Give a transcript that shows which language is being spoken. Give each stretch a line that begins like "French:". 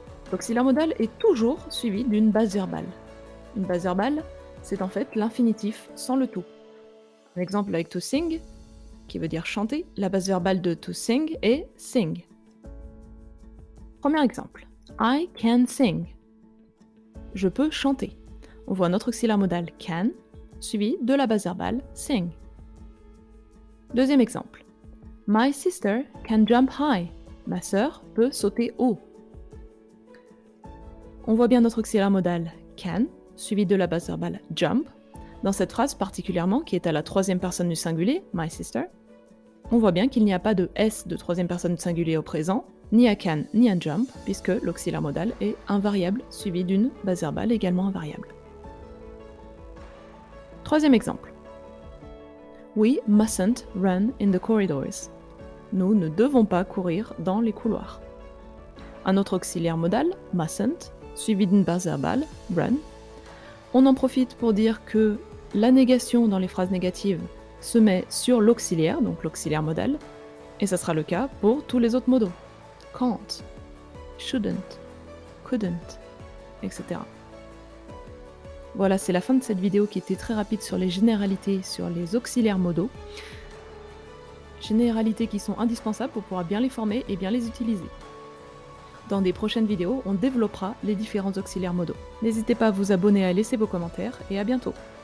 French: L'auxiliaire modal est toujours suivi d'une base verbale. Une base verbale, c'est en fait l'infinitif sans le tout. Un exemple avec to sing, qui veut dire chanter, la base verbale de to sing est sing. Premier exemple,
English: I can sing.
French: Je peux chanter. On voit notre auxiliaire modal can, suivi de la base verbale sing. Deuxième exemple,
English: my sister can jump high.
French: Ma sœur peut sauter haut. On voit bien notre auxiliaire modal can, suivi de la base verbale jump. Dans cette phrase particulièrement, qui est à la troisième personne du singulier,
English: my sister,
French: on voit bien qu'il n'y a pas de S de troisième personne du singulier au présent, ni un can, ni un jump, puisque l'auxiliaire modal est invariable, suivi d'une base verbale également invariable. Troisième exemple.
English: We mustn't run in the corridors.
French: Nous ne devons pas courir dans les couloirs. Un autre auxiliaire modal, mustn't, suivi d'une base verbale, run. On en profite pour dire que la négation dans les phrases négatives se met sur l'auxiliaire, donc l'auxiliaire modal, et ça sera le cas pour tous les autres modaux.
English: Can't, shouldn't, couldn't, etc.
French: Voilà, c'est la fin de cette vidéo qui était très rapide sur les généralités, sur les auxiliaires modaux. Généralités qui sont indispensables pour pouvoir bien les former et bien les utiliser. Dans des prochaines vidéos, on développera les différents auxiliaires modaux. N'hésitez pas à vous abonner, à laisser vos commentaires, et à bientôt.